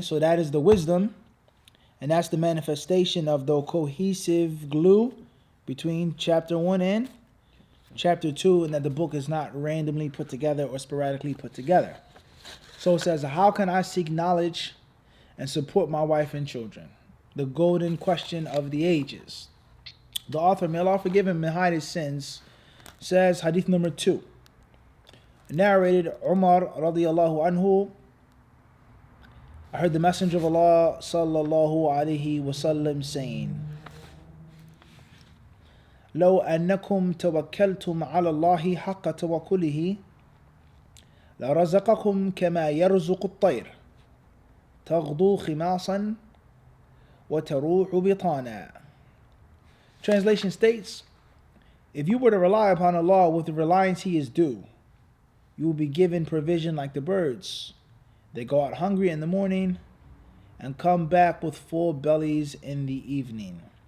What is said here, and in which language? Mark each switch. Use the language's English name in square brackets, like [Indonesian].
[English] So that is the wisdom. And that's the manifestation of the cohesive glue between chapter 1 and chapter 2, and that the book is not randomly put together or sporadically put together. So it says, how can I seek knowledge and support my wife and children? The golden question of the ages. The author, may Allah forgive him and hide his sins, says, hadith number 2. Narrated Umar radiallahu anhu, I heard the Messenger of Allah sallallahu alayhi wasallam saying, [Arabic] لو أنكم توكلتم على الله حق توكله لرزقكم كما يرزق الطير تغدو خماصا وتروح بطانا. [English] Translation states, if you were to rely upon Allah with the reliance He is due, you will be given provision like the birds. They go out hungry in the morning and come back with full bellies in the evening.